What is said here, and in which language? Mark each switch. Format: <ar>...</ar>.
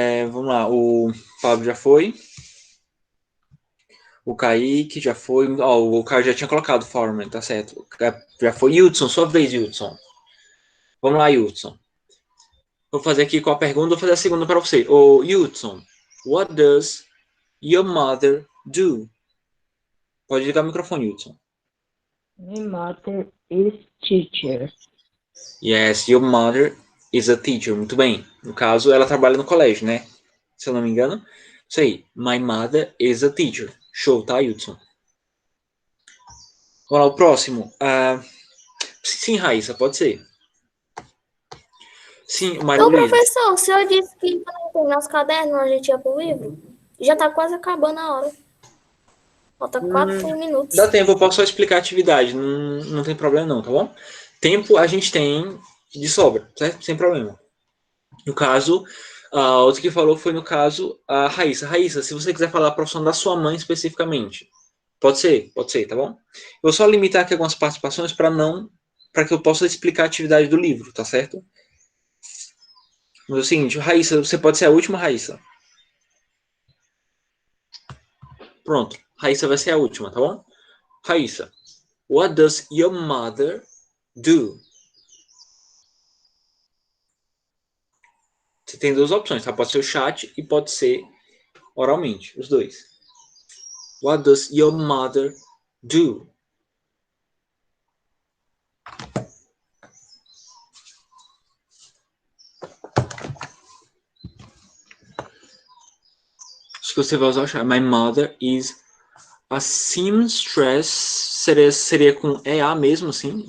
<pt>Vamos lá, o Pablo já foi. O Kaique já foi. O Caio já tinha colocado Farmer, tá certo? Já foi. Hudson, sua vez, Hudson. Vamos lá, Hudson. Vou fazer aqui com a pergunta, vou fazer a segunda para você.</pt> <en>Ô, Hudson, what does your mother do?</en> <pt>Pode ligar o microfone, Hudson.</pt> <en>My mother is teacher. Yes, your mother is a teacher.</en> <pt>Muito bem. No caso, ela trabalha no colégio, né? Se eu não me engano. Isso aí.</pt> <en>My mother is a teacher.</en> <pt>Show, tá, Hudson? Vamos lá, o próximo. Sim, Raíssa, pode ser. Sim, Maria Então, Luísa. professor, o senhor disse que quando tem nosso caderno, a gente ia pro livro? Já tá quase acabando a hora. Falta 4 minutos. Dá tempo, eu posso só explicar a atividade. Não tem problema não, tá bom? Tempo a gente tem de sobra, certo? Sem problema. No caso, a outra que falou foi no caso a Raíssa. Raíssa, se você quiser falar a profissão da sua mãe especificamente, pode ser, tá bom? Eu vou só limitar aqui algumas participações para que eu possa explicar a atividade do livro, tá certo? Mas é o seguinte, Raíssa, você pode ser a última, Raíssa. Pronto, Raíssa vai ser a última, tá bom?</pt> <en>Raíssa, what does your mother do?</en> <pt>Você tem duas opções, tá? Pode ser o chat e pode ser oralmente, os dois.</pt> <en>What does your mother do?</en> <pt>Acho que você vai usar o chat.</pt> <en>My mother is a seamstress.</en> <pt>Seria com EA mesmo, assim?</pt>